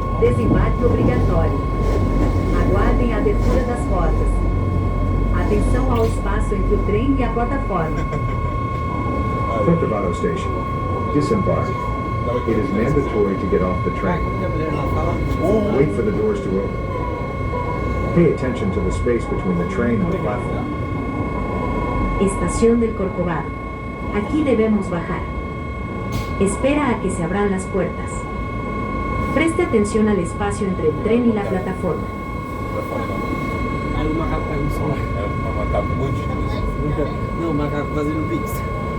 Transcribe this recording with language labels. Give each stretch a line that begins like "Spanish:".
Portuguese: Desembarque obrigatório. Aguardem a abertura das portas. Atenção ao espaço entre o trem e a plataforma.
English: Corcovado Station. Disembark. It is mandatory to get off the train.
Portuguese: A mulher lá fala.
English: Wait for the doors to open. Pay attention to the space between the train and the platform.
Spanish: Estación del Corcovado. Aquí debemos bajar. Espera a que se abran las puertas. Preste atención al espacio entre el tren y la plataforma.
Portuguese: Já falei não. Aí o macaco pega um celular. É uma macaco bandido. Não, o macaco fazendo pix.